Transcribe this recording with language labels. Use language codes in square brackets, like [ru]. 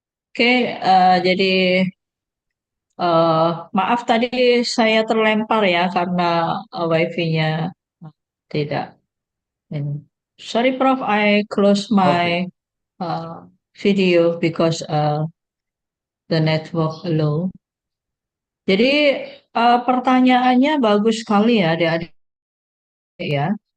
[id] Oke, jadi maaf tadi saya terlempar ya karena wifi-nya tidak. [en] Sorry, Prof. I close my Okay. video because the network low. [id] Jadi pertanyaannya bagus sekali ya, adik-adik ya.